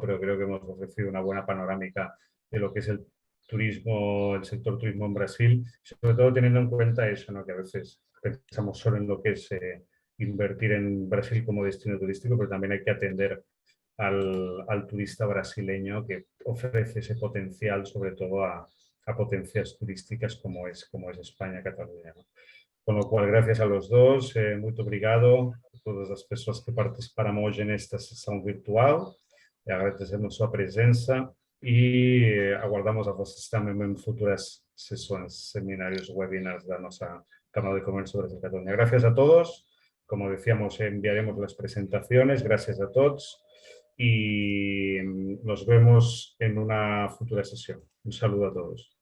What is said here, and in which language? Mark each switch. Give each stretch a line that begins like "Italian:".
Spanish: Pero creo que hemos ofrecido una buena panorámica de lo que es el turismo, el sector turismo en Brasil, sobre todo teniendo en cuenta eso, ¿no? Que a veces pensamos solo en lo que es invertir en Brasil como destino turístico, pero también hay que atender al turista brasileño que ofrece ese potencial, sobre todo a potencias turísticas como es España, Cataluña, ¿no? Con lo cual, gracias a los dos,
Portuguese: muito obrigado a todas as pessoas que participaram hoje nesta sessão virtual. Agradecemos sua presença e aguardamos a vocês também em futuras sessões, seminários, webinars da nossa Cámara de Comercio Brasil Cataluña.
Spanish: Gracias a todos. Como decíamos, enviaremos las presentaciones. Gracias a todos. Y nos vemos en una futura sesión. Un saludo a todos.